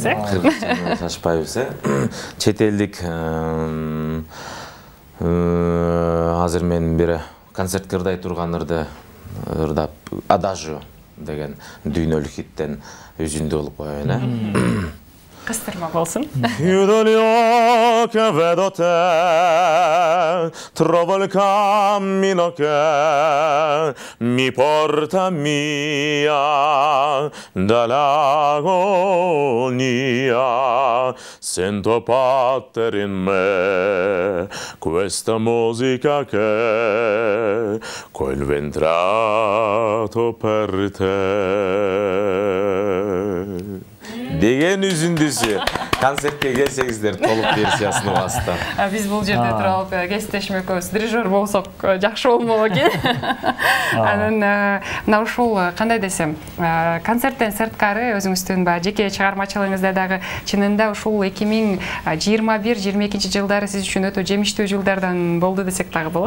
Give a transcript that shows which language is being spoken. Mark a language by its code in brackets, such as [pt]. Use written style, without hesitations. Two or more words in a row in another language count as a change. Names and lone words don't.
[ky] Кыргызчаны шашпайбыз, Чет элдик азыр мен бир концертке ырдай турган ырдап Адажио деген дүйнөлүк хиттен үзүндү болуп коеюн. Кыстырма болсун. [it] Chiudo gli occhi e vedo te, trovo il cammino che mi porta via dall'agonia. Sento battere in me questa musica che quel ventrato per te. [ky] Деген үзүндүсү. концертке келсеңиздер толук версиясын угасыздар. Биз бул жерде туруп алып кесиптешимекөөбүз дирижер болсок жакшы болмок экен. Анан мына ушул кандай десем, концерттен сырткары өзүңүздүн баягы жеке чыгармачылыгыңызда дагы чынында ушул 2021-22 жылдары сиз үчүн өтө жемиштүү жылдардан болду десек дагы болот.